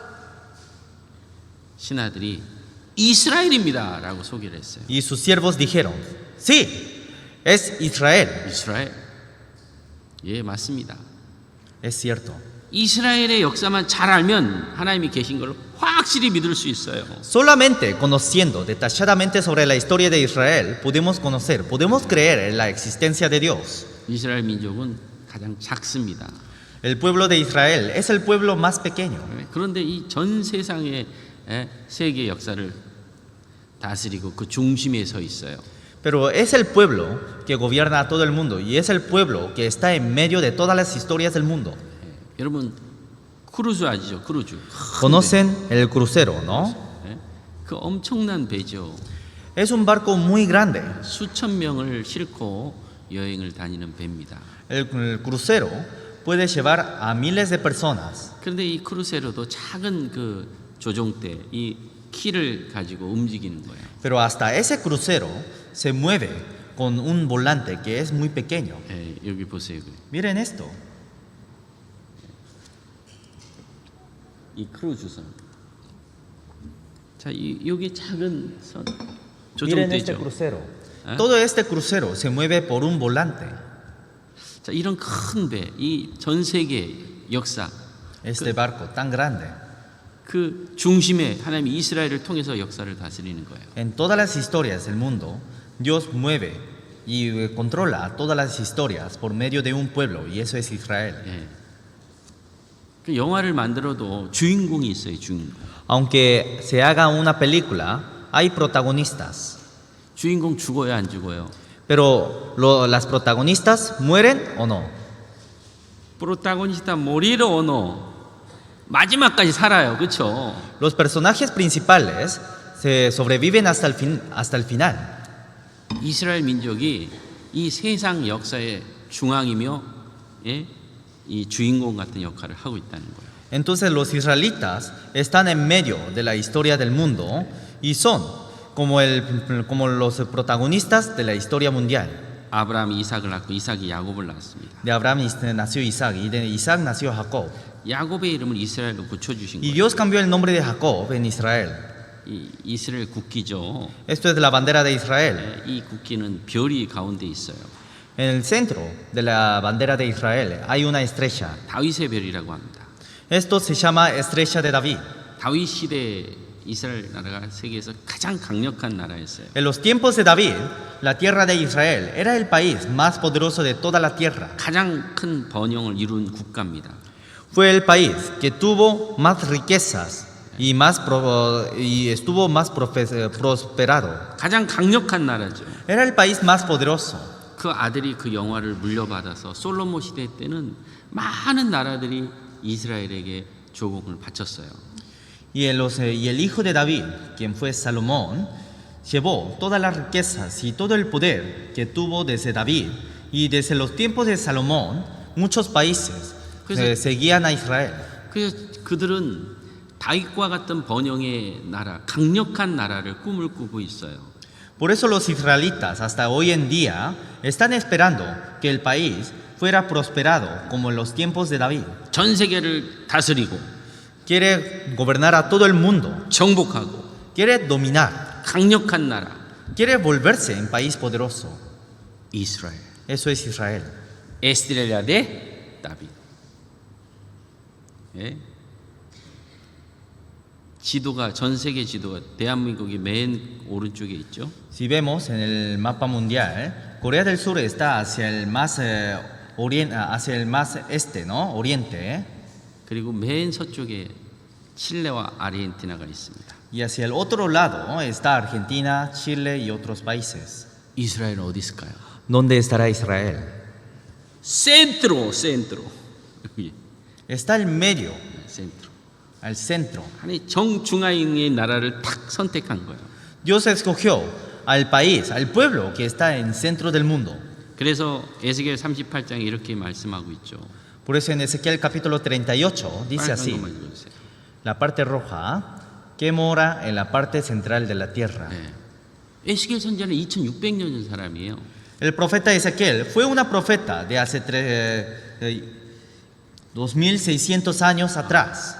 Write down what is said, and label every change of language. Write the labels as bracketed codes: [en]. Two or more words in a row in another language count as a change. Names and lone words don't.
[ko] 신하들이 이스라엘입니다 라고 소개를 했어요. [es] Y sus siervos dijeron, sí, es Israel. [ko] 이스라엘? 예, 맞습니다. [es] Es cierto. [ko] 이스라엘의 역사만 잘 알면 하나님이 계신 걸 확실히 믿을 수 있어요. [es] Solamente conociendo detalladamente sobre la historia de Israel podemos conocer, podemos creer en la existencia de Dios. [ko] 이스라엘 민족은 가장 작습니다. [es] El pueblo de Israel es el pueblo más pequeño. [ko] 그런데 이 전 세상의 세계 역사를 다스리고 그 중심에 서 있어요. [es] Pero es el pueblo que gobierna a todo el mundo y es el pueblo que está en medio de todas las historias del mundo. [ko] 여러분 크루즈 아시죠? 크루즈. [es] ¿Conocen el crucero, no? [ko] 그 엄청난 배죠. [es] Es un barco muy grande. [ko] 수천 명을 싣고 여행을 다니는 배입니다. [es] El crucero puede llevar a miles de personas. [ko] 그런데 이 크루세로도 작은 그 조종대, 이 키를 가지고 움직이는 거예요. [es] Pero hasta ese crucero se mueve con un volante que es muy pequeño. [ko] 여기 보세요. [es] Miren esto. [ko] 이 크루즈선. 자, 여기 작은 선 [es] Miren este [ko] 조종대죠. [es] crucero. Todo este crucero se mueve por un volante. [ko] 자, 이런 큰 배, 이 전 세계 역사, [es] Este barco tan grande. [ko] 그 중심에 하나님이 이스라엘을 통해서 역사를 다스리는 거예요. [es] En todas las historias del mundo, Dios mueve y controla todas las historias por medio de un pueblo, y eso es Israel. [ko] 그 영화를 만들어도 주인공이 있어요, 주인공. [es] Aunque se haga una película, hay protagonistas. [ko] 주인공 죽어요, 안 죽어요? [es] Pero las protagonistas mueren o no. protagonista morirá o no [ko] 마지막까지 살아요, 그렇죠? [es] Los personajes principales se sobreviven hasta el final. [ko] 이스라엘 민족이 이 세상 역사의 중앙이며 이 주인공 같은 역할을 하고 있다는 거예요. [es] Entonces los israelitas están en medio de la historia del mundo y son como los protagonistas de la historia mundial. [ko] 아브라함이 이삭을 낳고 이삭이 야곱을 낳았습니다. [es] De Abraham nació Isaac y de Isaac nació Jacob. [ko] 야곱의 이름을 이스라엘로 붙여주신 [es] Y [ko] 거예요. [es] Dios cambió el nombre de Jacob en Israel. [ko] 이 이스라엘 국기죠. [es] Esto es la bandera de Israel. [ko] 이 국기는 별이 가운데 있어요. [es] En el centro de la bandera de Israel hay una estrella. [ko] 다윗의 별이라고 합니다. [es] Esto se llama estrella de David. [ko] 다윗 시대에 이스라엘 나라가 세계에서 가장 강력한 나라였어요. [es] En los tiempos de David, la tierra de Israel era el país más poderoso de toda la tierra. [ko] 가장 큰 번영을 이룬 국가입니다. [es] Fue el país que tuvo más riquezas y estuvo más prosperado. [ko] 가장 강력한 나라죠. [es] Era el país más poderoso. [ko] 그 아들이 그 영화를 물려받아서 솔로몬 시대 때는 많은 나라들이 이스라엘에게 조공을 바쳤어요. [es] Y el hijo de David, quien fue Salomón, llevó todas las riquezas y todo el poder que tuvo desde David. Y desde los tiempos de Salomón, muchos países seguían a Israel. [ko] 그래서 그들은 다윗과 같은 번영의 나라, 강력한 나라를 꿈을 꾸고 있어요. [es] Por eso los israelitas hasta hoy en día están esperando que el país fuera prosperado como en los tiempos de David. [ko] 전 세계를 다스리고 [es] Quiere gobernar a todo el mundo, [ko] 정복하고 [es] quiere dominar, [ko] 강력한 나라 [es] quiere volverse en país poderoso. [ko] 이스라엘. [es] Eso es Israel. estrella de David. 예? [ko] 지도가 전 세계 지도가 대한민국이 맨 오른쪽에 있죠. [es] Si vemos en el mapa mundial, Corea del Sur está hacia el más hacia el más este, ¿no? Oriente, [ko] 그리고 맨 서쪽에 칠레와 아르헨티나가 있습니다. [es] y hacia el otro lado está Argentina, Chile y otros países. [ko] 이스라엘은 어디 있을까요? [es] ¿Dónde estará Israel? [ko] 센트로 여기 [es] Está al medio, 센트로. al centro. [ko] 아니 정중앙의 나라를 탁 선택한 거예요. [es] Dios escogió al país, al pueblo que está en el centro del mundo. [ko] 그래서 에스겔 38장에 이렇게 말씀하고 있죠. [es] Por eso en Ezequiel capítulo 38 dice [ko] 빨간 [es] así: [ko] 것만 읽어주세요. [es] la parte roja que mora en la parte central de la tierra. [ko] 네. 에스겔 선지자는 2600년 전 사람이에요. [es] El profeta Ezequiel fue una profeta de hace 2600 años atrás.